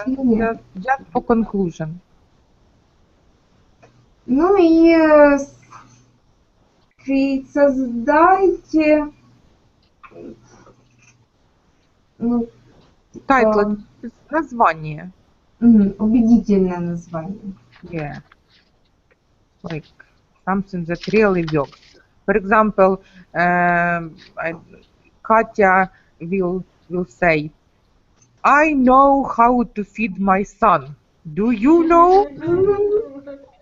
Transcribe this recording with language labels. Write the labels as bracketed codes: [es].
[en] Yeah, just for conclusion. [ru] Ну и создайте ну, [en] Title, [ru] название. убедительное название. [en] Yeah, like something that really works. For example, Katya will say, I know how to feed my son. Do you know?